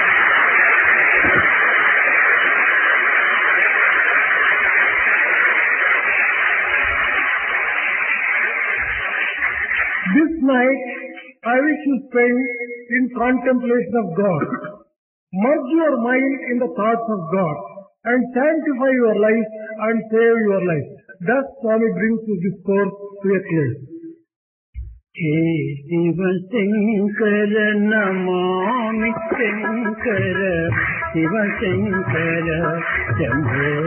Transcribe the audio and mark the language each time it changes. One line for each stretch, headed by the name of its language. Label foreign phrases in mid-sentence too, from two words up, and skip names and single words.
English: This night I wish you spend in contemplation of God. Merge your mind in the thoughts of God and sanctify your life and save your life. Thus Swami brings his discourse to a close.
Sanskrit: हे शिव शंकर नमामि शंकर शिव शंकर शंभो